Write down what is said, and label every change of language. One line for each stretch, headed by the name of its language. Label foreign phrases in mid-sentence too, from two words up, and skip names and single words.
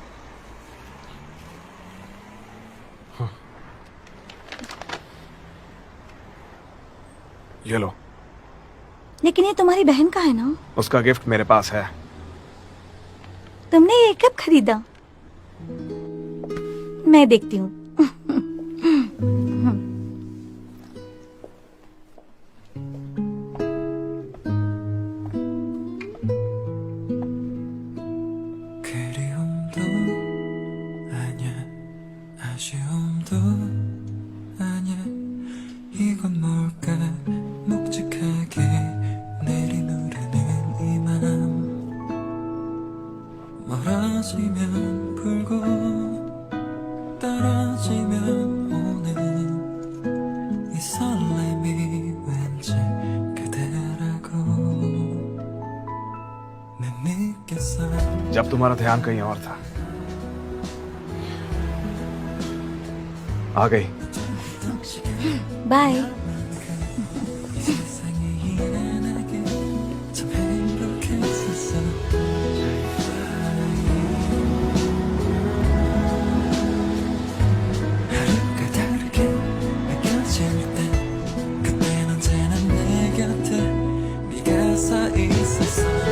Hindi: ये लो। लेकिन ये तुम्हारी बहन का है ना? उसका गिफ्ट मेरे पास है। तुमने ये कब खरीदा? मैं देखती हूँ।
Korean: 그리움도 아니야, 아쉬움도 아니야. 이건 뭘까? 묵직하게 내리누르는 이 맘. 멀어지면 불고 떨어지면 오는 이 설렘이 왠지 그대라고 난 느꼈어.
Hindi: जब तुम्हारा ध्यान कहीं और था। आ गई। बाय।
Korean: 세상에 일어나게 참 행복했었어. 하루가 다르게 느껴질 때 그땐 언제나 내 곁에 네가 서 있었어.